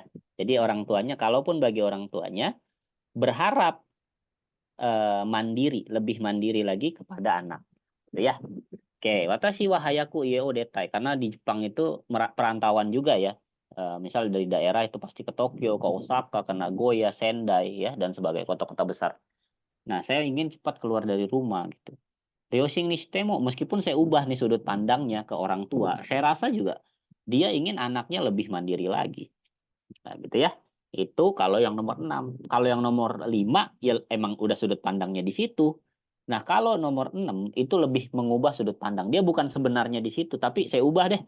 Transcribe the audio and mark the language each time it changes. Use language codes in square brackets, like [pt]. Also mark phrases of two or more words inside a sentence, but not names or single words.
[id] Jadi orang tuanya, kalaupun bagi orang tuanya berharap lebih mandiri lagi kepada anak gitu ya. Oke, [ja] 私は早く家を出たい, [id] karena di Jepang itu perantauan juga ya. Misal dari daerah itu pasti ke Tokyo, ke Osaka, ke Nagoya, Sendai ya dan sebagai kota-kota besar. Nah, saya ingin cepat keluar dari rumah gitu. [ja] 両親にしても, [id] meskipun saya ubah nih sudut pandangnya ke orang tua, saya rasa juga dia ingin anaknya lebih mandiri lagi. Nah, gitu ya. Itu kalau yang nomor 6. Kalau yang nomor 5 ya emang udah sudut pandangnya di situ. Nah, kalau nomor 6 itu lebih mengubah sudut pandang. Dia bukan sebenarnya di situ, tapi saya ubah deh.